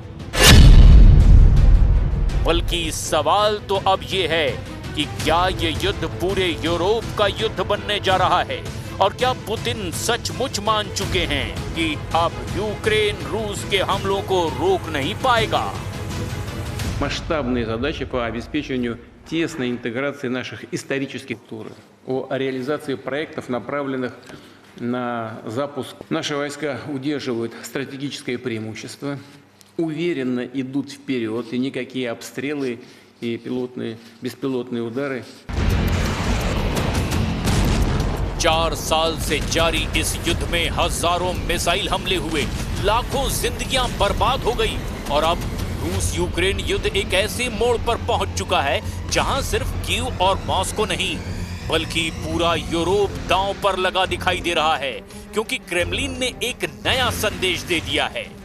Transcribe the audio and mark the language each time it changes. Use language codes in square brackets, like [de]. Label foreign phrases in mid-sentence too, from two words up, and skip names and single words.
[hi] बल्कि सवाल तो अब ये है कि क्या ये युद्ध पूरे यूरोप का युद्ध बनने जा रहा है और क्या पुतिन सचमुच मान चुके हैं कि अब यूक्रेन रूस के हमलों को रोक नहीं पाएगा। [ru] Масштабные задачи по обеспечению тесной интеграции наших исторических структур, о реализации проектов, направленных на запуск. Наши войска удерживают стратегическое преимущество, уверенно идут вперед, и никакие обстрелы и беспилотные удары. [hi] 4 साल से जारी इस युद्ध में हजारों मिसाइल हमले हुए, लाखों जिंदगियां बर्बाद हो गई और अब रूस यूक्रेन युद्ध एक ऐसे मोड़ पर पहुंच चुका है जहां सिर्फ कीव और मॉस्को नहीं बल्कि पूरा यूरोप दांव पर लगा दिखाई दे रहा है, क्योंकि क्रेमलिन ने एक नया संदेश दे दिया है।